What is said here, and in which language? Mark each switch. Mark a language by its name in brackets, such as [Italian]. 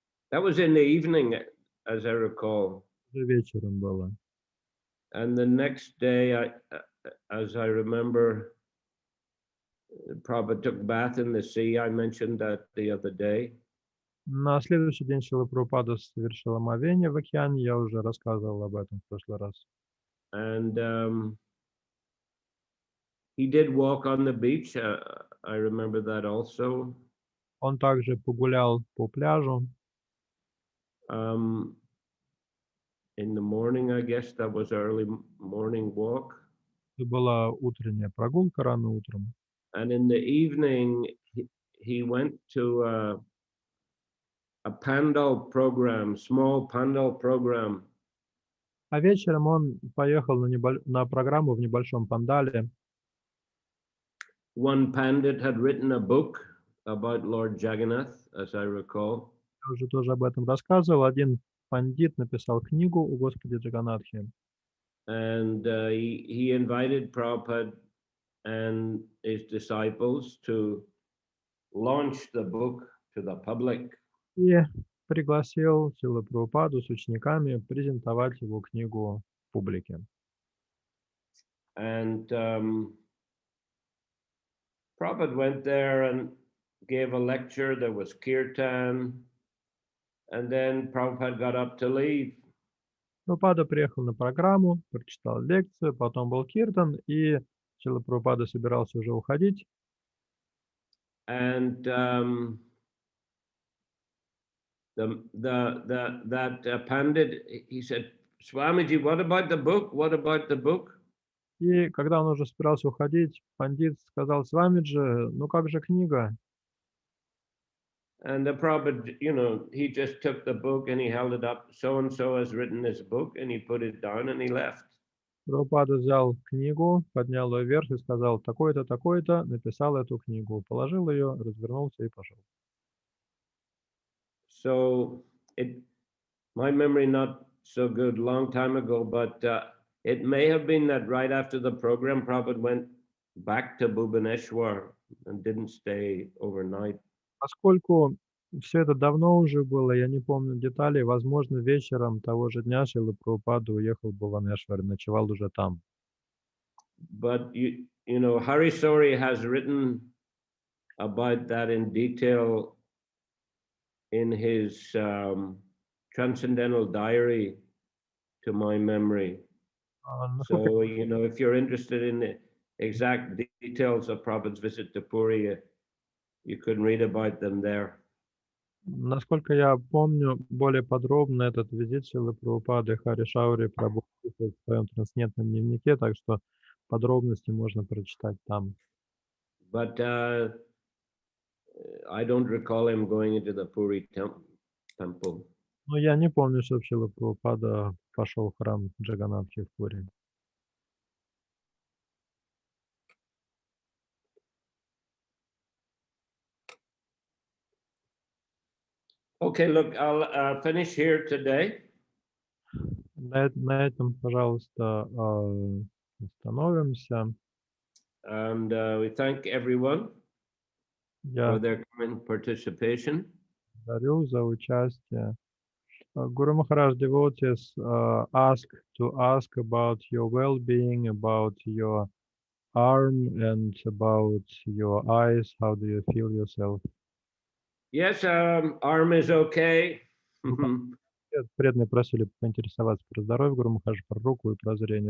[English] That was in the evening, as I recall. [Russian] Уже вечером было. [English] And the next day, as I remember, Prabhupada took bath in the sea. I mentioned that the other day. [Russian] На следующий день Шрила Прабхупада совершил омовение в океане, я уже рассказывал об этом в прошлый раз. [English] And he did walk on the beach. I remember that also. [Russian] Он также погулял по пляжу. [English] In the morning, I guess that was early morning walk. [Russian] Это была утренняя прогулка рано утром. [English] And in the evening, he went to a pandal program, small pandal program. [Russian] А вечером он поехал на программу в небольшом пандале. [English] One pandit had written a book about Lord Jagannath, as I recall. [Russian] Я уже тоже об этом рассказывал. Один пандит написал книгу о Господе Джаганнатхе. [English] And he invited Prabhupada and his disciples to launch the book to the public. [Russian] И пригласил Шрилу Прабхупаду с учениками презентовать его книгу публике. [English] And Prabhupada went there and gave a lecture. There was kirtan. And then Prabhupada got up to leave. [Russian] Прабхупада приехал на программу, прочитал лекцию, потом был киртан, и Шрила Прабхупада собирался уже уходить. [English] And that pandit, he said, Swamiji, what about the book? What about the book? [Russian] И когда он уже собирался уходить, пандит сказал: Свамиджи, ну как же книга? [English] And the Prabhupada, you know, he just took the book and he held it up. So and so has written this book, and he put it down and he left. [Russian] Прабхупада взял книгу, поднял ее вверх и сказал: такой-то, такой-то написал эту книгу. Положил ее, развернулся и пошел. [English] So my memory not so good, long time ago, but it may have been that right after the program, Prabhupada went back to Bhubaneswar and didn't stay overnight. [Russian] Поскольку все это давно уже было, я не помню деталей, возможно, вечером того же дня Шрила Прабхупада уехал в Бхуванешвар, ночевал уже там. [English] But you know, Hari Sori has written about that in detail in his transcendental diary, to my memory. So, you know, if you're interested in the exact details of Prabhupada's visit to Puri, you could read about them there. [Russian] Насколько я помню, более подробно этот визит Шрилы Прабхупады Хари Шаури Прабху в своем трансцендентном дневнике, так что подробности можно прочитать там. [English] But I don't recall him going into the Puri temple. [Russian] Но я не помню, что Шрила Прабхупада пошел в храм Джаганнатхи в Пури. [English] Okay, look, I'll finish here today. [Russian] На этом, пожалуйста, остановимся. [English] And we thank everyone [Russian] Я [English] for their kind participation. [Russian] благодарю за участие. [English] Guru Maharaj, devotees ask about your well-being, about your arm and about your eyes. How do you feel yourself? Yes, arm is okay. [Russian] Преданные просили поинтересоваться про здоровье Гуру Махараджа, про руку и про зрение.